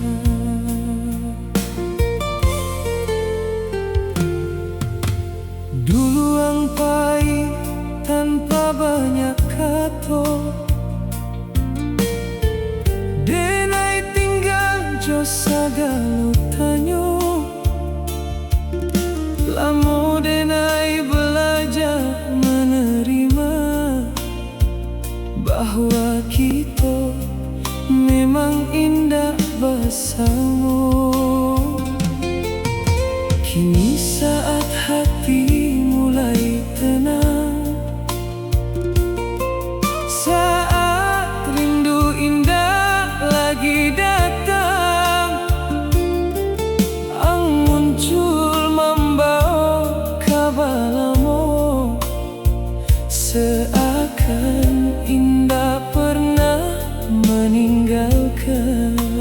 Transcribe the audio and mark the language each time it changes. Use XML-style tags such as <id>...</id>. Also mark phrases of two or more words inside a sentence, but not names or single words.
<min>Dulu ang pahit tanpa banyak kata, denai tinggal jo sagalo tanyo.</min> <id>Lamo denai belajar menerima bahwa kita memang indah bersama. Kini saat hati mulai tenang, saat rindu indah lagi datang, ang muncul membawa kabalamo, seakan indah pernah meninggalkan.</id>